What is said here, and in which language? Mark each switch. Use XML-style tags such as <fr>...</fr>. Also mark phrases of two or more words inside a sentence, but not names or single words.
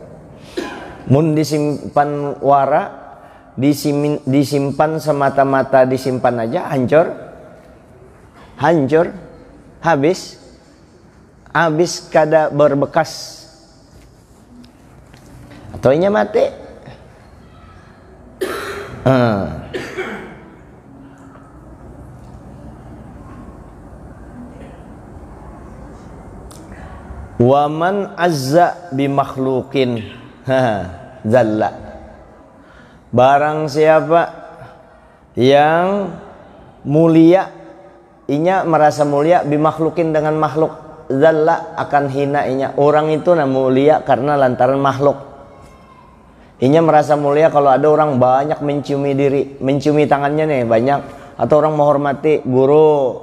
<bjn>Mun disimpan wara, disimpan semata-mata, disimpan aja hancur, habis kada berbekas, atau inya mati.</bjn> <ar>Waman azza bi makhluqin zalla.</ar> <bjn>Barang siapa yang mulia, inya merasa mulia,</bjn> <ar>bi makhluqin</ar> <bjn>dengan makhluk, zalla akan hina inya. Orang itu mulia karena lantaran makhluk. Inya merasa mulia kalau ada orang banyak menciumi diri, menciumi tangannya nih banyak, atau orang menghormati guru.</bjn>